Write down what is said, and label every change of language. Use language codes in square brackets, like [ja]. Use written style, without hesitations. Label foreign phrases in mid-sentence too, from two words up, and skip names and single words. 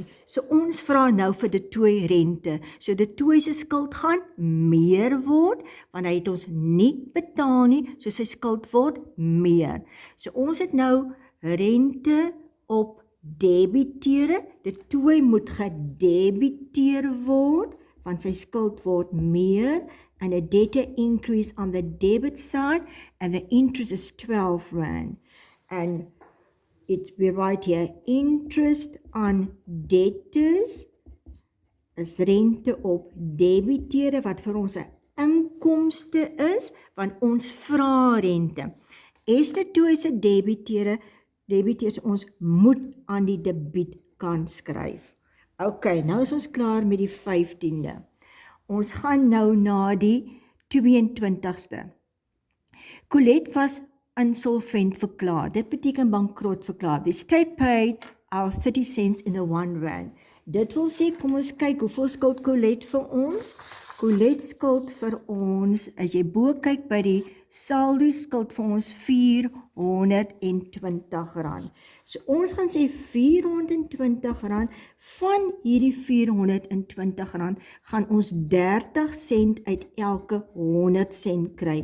[af] So ons vra nou vir de Tooi rente. So de Tooi se skuld gaan meer word, want hy het ons nie betaal nie, so sy skuld word meer. So ons het nou rente op debiteure. De Tooi moet gedebiteer word, want sy skuld word meer, [en] and a debtor increase on the debit side, and the interest is R12. And we write here, interest on debtors is [af] rente op debiteure, wat vir ons 'n inkomste is, want ons vra rente. De Tooi se debiteers ons moet aan die debietkant skryf. Okay, nou is ons klaar met die 15de. Ons gaan nou na die 22ste. Colette was insolvent verklaar. Dit beteken bankrot verklaar. [en] The state paid our 30 cents in the R1. [af] Dit wil sê, kom ons kyk, hoeveel skuld Colette vir ons? Colette skuld vir ons, as jy bo kyk by die saldo, skuld vir ons R420. So ons gaan sê R420, van hierdie R420 gaan ons 30 sent uit elke 100 sent kry.